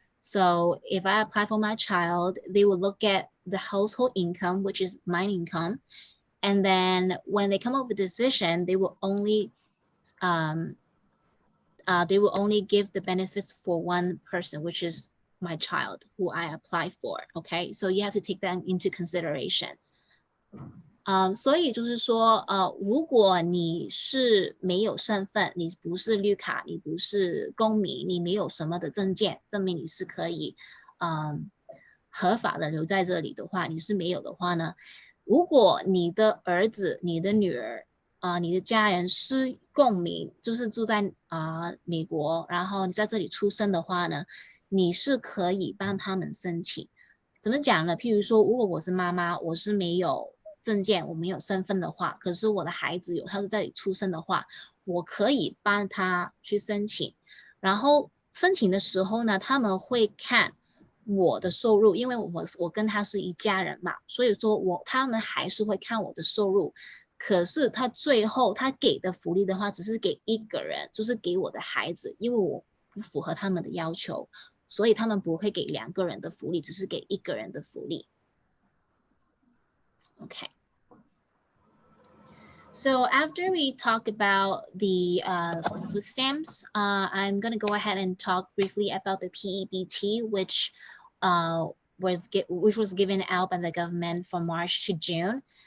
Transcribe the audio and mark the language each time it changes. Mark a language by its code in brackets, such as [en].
[en] So if I apply for my child, they will look at the household income, which is my income. And then when they come up with a decision, they will only give the benefits for one person, which is my child who I apply for. Okay, so you have to take that into consideration. [zh] 所以就是说，如果你是没有身份，你不是绿卡，你不是公民，你没有什么的证件证明你是可以，合法的留在这里的话，你是没有的话呢，如果你的儿子、你的女儿，你的家人是公民，就是住在美国，然后你在这里出生的话呢，你是可以帮他们申请。怎么讲呢？譬如说，如果我是妈妈，我是没有证件，我没有身份的话，可是我的孩子有，他是在这里出生的话，我可以帮他去申请。然后申请的时候呢，他们会看我的收入，因为我跟他是一家人嘛，所以说他们还是会看我的收入。可是他最后他给的福利的话，只是给一个人，就是给我的孩子，因为我不符合他们的要求，所以他们不会给2个人的福利，只是给1个人的福利。 [en] Okay. So after we talk about the food stamps, I'm going to go ahead and talk briefly about the PEBT, which was given out by the government from March to June.